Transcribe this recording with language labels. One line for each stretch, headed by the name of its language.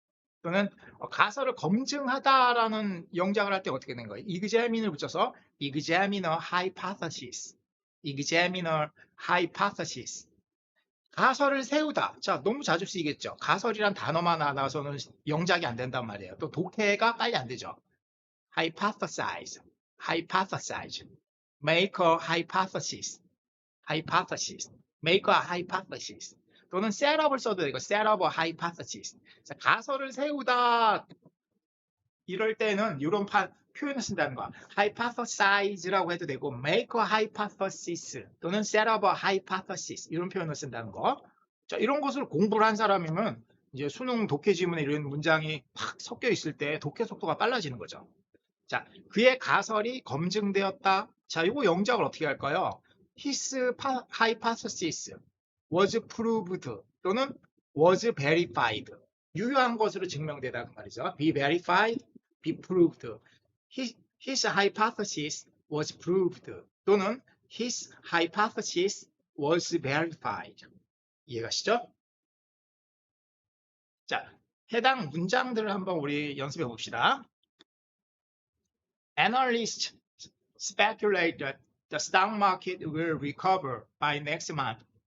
Korean: 또는 가설을 검증하다라는 영작을 할 때 어떻게 된 거예요? examine을 붙여서
English: examine a hypothesis. examiner hypothesis.
Korean: 가설을 세우다. 자, 너무 자주 쓰이겠죠. 가설이란 단어만 알아서는 영작이 안 된단 말이에요. 또 독해가 빨리 안 되죠.
English: hypothesize, hypothesize, make a hypothesis, hypothesis, make a hypothesis.
Korean: 또는
English: set up을
Korean: 써도 되고
English: set up a hypothesis.
Korean: 자, 가설을 세우다 이럴 때는 이런 표현을 쓴다는 거야.
English: hypothesize라고
Korean: 해도 되고
English: make a hypothesis
Korean: 또는
English: set up a hypothesis
Korean: 이런 표현을 쓴다는 거. 자, 이런 것을 공부를 한 사람이면 이제 수능 독해 지문에 이런 문장이 팍 섞여 있을 때 독해 속도가 빨라지는 거죠. 자, 그의 가설이 검증되었다. 자, 이거 영작을 어떻게 할까요?
English: His hypothesis was proved
Korean: 또는
English: was verified.
Korean: 유효한 것으로 증명되다 그 말이죠.
English: Be verified, be proved. His hypothesis was proved
Korean: 또는
English: his hypothesis was verified.
Korean: 이해가시죠? 자, 해당 문장들을 한번 우리 연습해 봅시다.
English: Analysts speculate that the stock market will recover by next month.